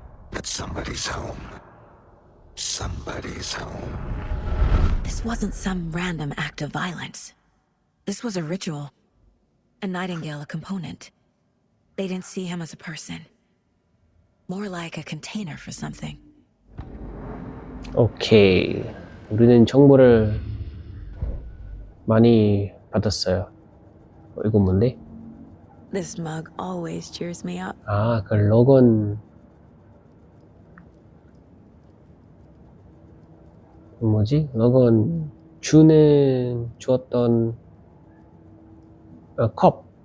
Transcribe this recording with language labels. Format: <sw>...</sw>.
<en>But somebody's home. Somebody's home. This wasn't some random act of violence. This was a ritual. And Nightingale a component. They didn't see him as a person. More like a container for something.</en> <ko>오케이. 우리는 정보를 많이 받았어요. 이거 뭔데?</ko> <en>This mug always cheers me up.</en> <ko>아, 그 로건 뭐지? 로건 주었던 컵.</ko>